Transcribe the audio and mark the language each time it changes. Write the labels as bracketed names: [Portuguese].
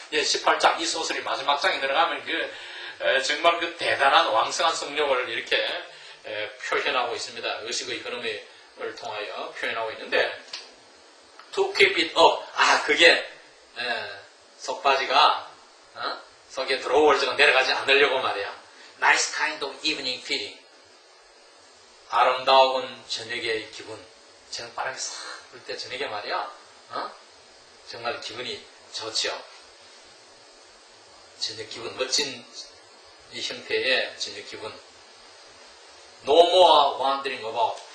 [Korean] 18장 이 소설이 마지막 장에 들어가면 정말 그 대단한 왕성한 성욕을 이렇게 표현하고 있습니다. 의식의 흐름을 통하여 표현하고 있는데 [English] to keep it up. [Korean] 그게 속바지가 속에 드로워즈가 내려가지 않으려고 말이야. [English] Nice kind of evening feeling. [Korean] 아름다운 저녁의 기분. 저녁 바람이 싹 불 때 저녁에 말이야. 정말 기분이 좋죠. 저녁 기분, 멋진 이 형태의 저녁 기분. [English] No more wandering about.